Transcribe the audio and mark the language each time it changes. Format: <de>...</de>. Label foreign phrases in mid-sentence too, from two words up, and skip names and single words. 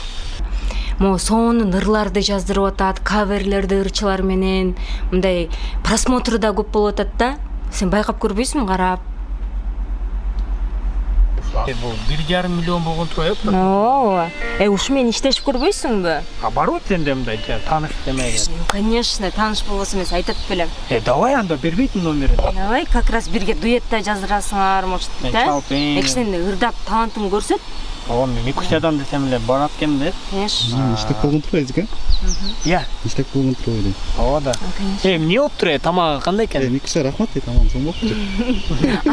<ky>Сонун ырларды жаздырып атат, каверлерди ырчылар менен, мындай просмотру да көп болуп атат да. Сен байкап көрбөйсүңбү карап? Бул 1,5 миллион болгон турбайбы? Ооба. Ушу менен иштешип көрбөйсүңбү? Барбы сенде мындай тааныш демеге? Конечно, тааныш болбосо мен айтат белем. Давай анда бербейтин номерин. Давай,</ky> <ru>как раз</ru> <ky>бирге дуэтте жаздырасыңар, может, да? Кичине ырдап талантыңды көрсөт. Мен Микусядан десем эле барат экен да. Конечно. Иштеп болгон турбайбы? Иә. Иштеп болгон турбайбы? Ооба да. Эмне болуп тур, тамагы кандай экен? Миксе рахмат, тамагым соң болуптур.</ky>